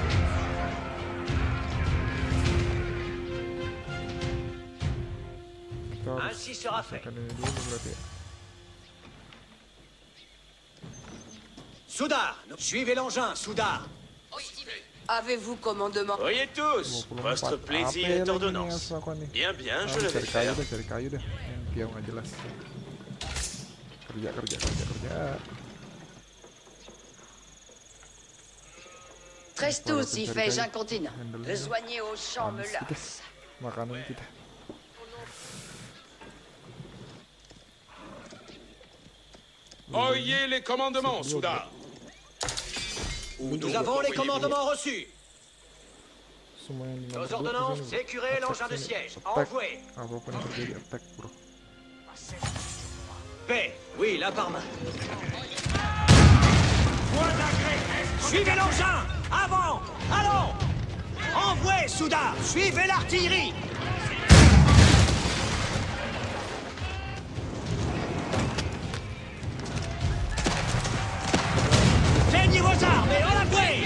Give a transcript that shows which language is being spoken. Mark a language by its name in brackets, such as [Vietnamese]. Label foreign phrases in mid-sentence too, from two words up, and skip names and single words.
[French] Ainsi sera fait. Soudard, suivez l'engin, soudard. Avez-vous commandement? Voyez tous, votre plaisir est ordonnance. Bien, je le vais faire. [Indonesian] Cari kayu deh. Yang nggak jelas. Kerja. [French] 13-12, si fais incontinent. Le soigner au champ me lasse. [Indonesian] Makanan kita. [French] Oyez les commandements, soudard! Nous avons les commandements reçus. Nos ordonnances, sécurez l'engin de siège. Envoyez. [Indonesian] Apapun yang terjadi, attack bro. [French] Paix. Oui, la par main. Suivez l'engin. Avant. Allons. Envoyez, soudard. Suivez l'artillerie. Plaignez vos armes et en avouez.